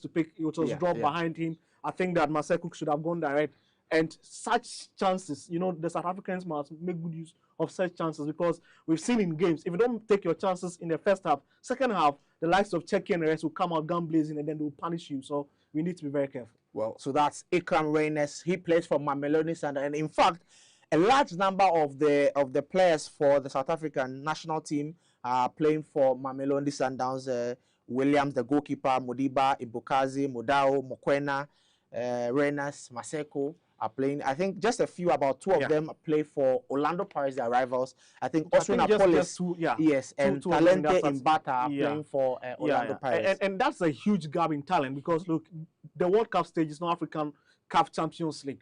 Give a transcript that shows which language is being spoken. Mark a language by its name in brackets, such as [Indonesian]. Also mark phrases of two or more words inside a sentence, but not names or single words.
[English] It was dropped behind him. I think that Marcel Cook should have gone direct And such chances, the South Africans must make good use of such chances, because we've seen in games, if you don't take your chances in the first half, second half, the likes of Czech and the rest will come out gun blazing, and then they will punish you. So we need to be very careful. Well, so that's Ikram Reyners. He plays for Mamelodi Sundowns, and in fact, a large number of the players for the South African national team are playing for Mamelodi Sundowns. Williams, the goalkeeper, Modiba, Ibukazi, Modao, Mokwena, Reyners, Maseko are playing. I think just a few, about two of them play for Orlando Pirates, their rivals. I think Oswin Apolis, yes, and Talente Mbata are playing for Orlando Pirates. And that's a huge gap in talent, because look, the World Cup stage is not African Cup Champions League.